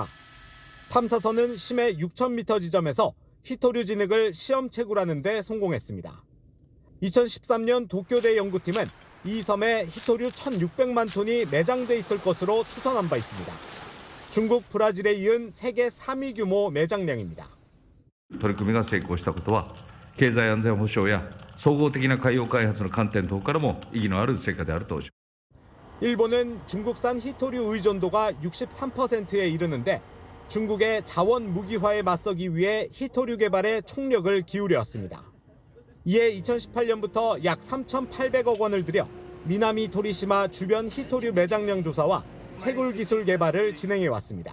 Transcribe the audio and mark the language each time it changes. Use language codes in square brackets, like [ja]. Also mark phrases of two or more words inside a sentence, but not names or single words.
[ko] 탐사선은 심해 6,000m 지점에서 히토류 진흙을 시험 채굴하는 데 성공했습니다. 2013년 도쿄대 연구팀은 이 섬에 히토류 1,600만 톤이 매장돼 있을 것으로 추산한 바 있습니다. 중국, 브라질에 이은 세계 3위 규모 매장량입니다. [ja] 取り組みが成功したことは経済安全保障や総合的な海洋開発の観点等からも意義のある成果であると。 [ko] 일본은 중국산 히토류 의존도가 63%에 이르는데 중국의 자원 무기화에 맞서기 위해 히토류 개발에 총력을 기울여 왔습니다. 이에 2018년부터 약 3,800억 원을 들여 미나미 도리시마 주변 히토류 매장량 조사와 채굴 기술 개발을 진행해 왔습니다.